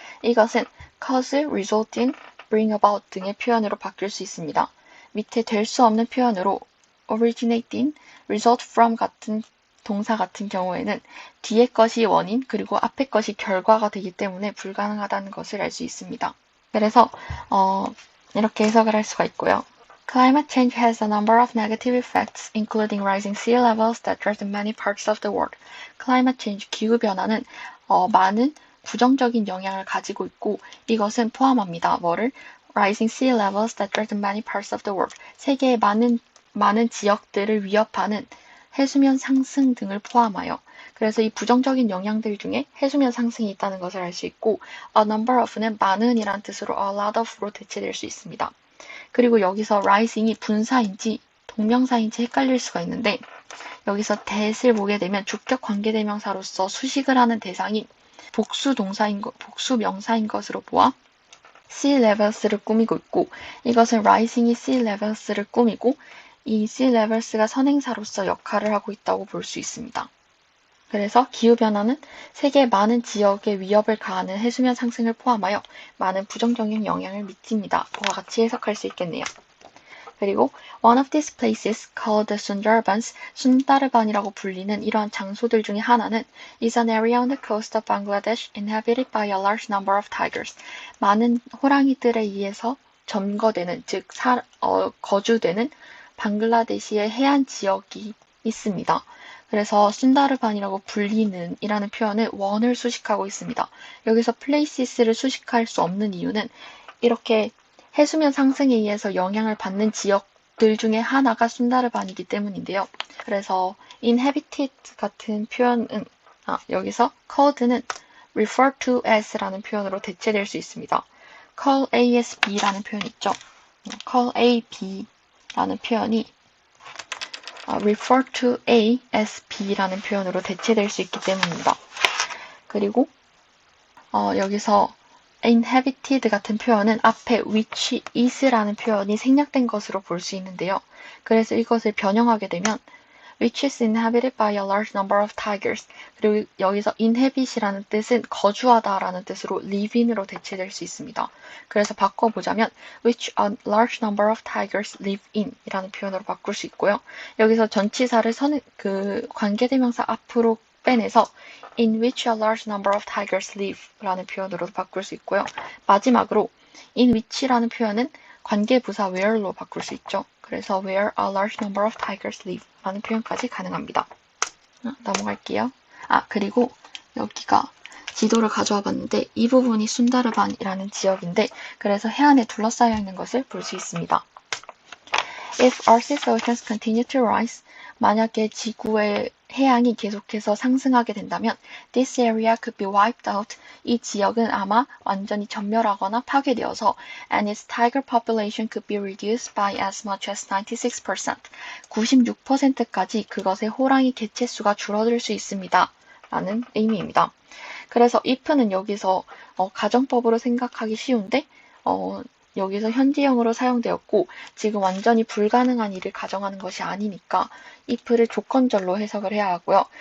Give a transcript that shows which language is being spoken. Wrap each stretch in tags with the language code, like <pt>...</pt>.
<ko>이것은 cause, result in, bring about 등의 표현으로 바뀔 수 있습니다. 밑에 될 수 없는 표현으로 originate in, result from 같은 동사 같은 경우에는 뒤에 것이 원인 그리고 앞에 것이 결과가 되기 때문에 불가능하다는 것을 알 수 있습니다. 그래서 이렇게 해석을 할 수가 있고요.</ko> <en>Climate change has a number of negative effects, including rising sea levels that threaten many parts of the world.</en> <ko>Climate change, 기후변화는 많은 부정적인 영향을 가지고 있고 이것은 포함합니다. 뭐를?</ko> <en>Rising sea levels that threaten many parts of the world.</en> <ko>세계의 많은 지역들을 위협하는 해수면 상승 등을 포함하여 그래서 이 부정적인 영향들 중에 해수면 상승이 있다는 것을 알 수 있고 a number of는 많은이란 뜻으로 a lot of로 대체될 수 있습니다. 그리고 여기서 rising이 분사인지 동명사인지 헷갈릴 수가 있는데 여기서 that을 보게 되면 주격 관계대명사로서 수식을 하는 대상이 복수 명사인 것으로 보아 sea levels를 꾸미고 있고 이것은 rising이 sea levels를 꾸미고 이 sea levels가 선행사로서 역할을 하고 있다고 볼 수 있습니다. 그래서 기후변화는 세계의 많은 지역에 위협을 가하는 해수면 상승을 포함하여 많은 부정적인 영향을 미칩니다. 그와 같이 해석할 수 있겠네요.</ko> <en>그리고 one of these places called the Sundarbans,</en> <ko>순다르반이라고 불리는 이러한 장소들 중에 하나는</ko> <en>is an area on the coast of Bangladesh inhabited by a large number of tigers.</en> <ko>많은 호랑이들에 의해서 점거되는, 즉 거주되는 방글라데시의 해안 지역이 있습니다. 그래서 순다르반이라고 불리는 이라는 표현은 원을 수식하고 있습니다. 여기서 places를 수식할 수 없는 이유는 이렇게 해수면 상승에 의해서 영향을 받는 지역들 중에 하나가 순다르반이기 때문인데요. 그래서 inhabited 같은 표현은 여기서 could는 refer to as라는 표현으로 대체될 수 있습니다. call A as B라는 표현이 있죠. call A, B라는 표현이 refer to A as B라는 표현으로 대체될 수 있기 때문입니다. 그리고 여기서 inhabited 같은 표현은 앞에 which is라는 표현이 생략된 것으로 볼 수 있는데요. 그래서 이것을 변형하게 되면</ko> <en>which is inhabited by a large number of tigers.</en> <ko>그리고 여기서 inhabit이라는 뜻은 거주하다라는 뜻으로 live in으로 대체될 수 있습니다. 그래서 바꿔보자면</ko> <en>which a large number of tigers live in</en> <ko>이라는 표현으로 바꿀 수 있고요. 여기서 전치사를 관계대명사 앞으로 빼내서</ko> <en>in which a large number of tigers live</en> <ko>라는 표현으로 바꿀 수 있고요. 마지막으로 in which라는 표현은 관계부사 where로 바꿀 수 있죠.</ko> <en>그래서 where a large number of tigers live</en> <ko>라는 표현까지 가능합니다. 넘어갈게요. 그리고 여기가 지도를 가져와 봤는데 이 부분이 순다르반이라는 지역인데 그래서 해안에 둘러싸여 있는 것을 볼 수 있습니다.</ko> <en>If Earth's oceans continue to rise,</en> <ko>만약에 지구의 해양이 계속해서 상승하게 된다면</ko> <en>this area could be wiped out.</en> <ko>이 지역은 아마 완전히 전멸하거나 파괴되어서</ko> <en>and its tiger population could be reduced by as much as 96%.</en> <ko>96%까지 그것의 호랑이 개체수가 줄어들 수 있습니다. 라는 의미입니다. 그래서 if는 여기서 가정법으로 생각하기 쉬운데 여기서 현지형으로 사용되었고 지금 완전히 불가능한 일을 가정하는 것이 아니니까 if를 조건절로 해석을 해야 하고요.</ko>